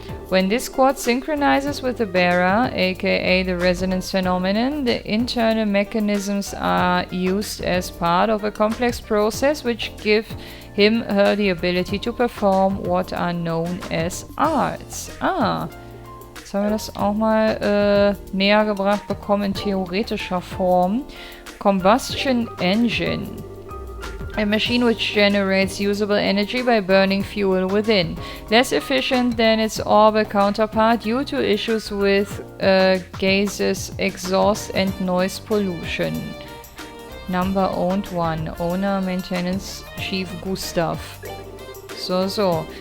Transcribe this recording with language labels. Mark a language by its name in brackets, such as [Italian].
[English] When this quartz synchronizes with the bearer, aka the resonance phenomenon, the internal mechanisms are used as part of a complex process which give him/her the ability to perform what are known as arts. [German] Ah, jetzt haben wir das auch mal näher gebracht bekommen in theoretischer Form. [English] Combustion Engine. A machine which generates usable energy by burning fuel within. Less efficient than its orbital counterpart due to issues with gases, exhaust and noise pollution. Number owned 1. Owner Maintenance Chief Gustav. So.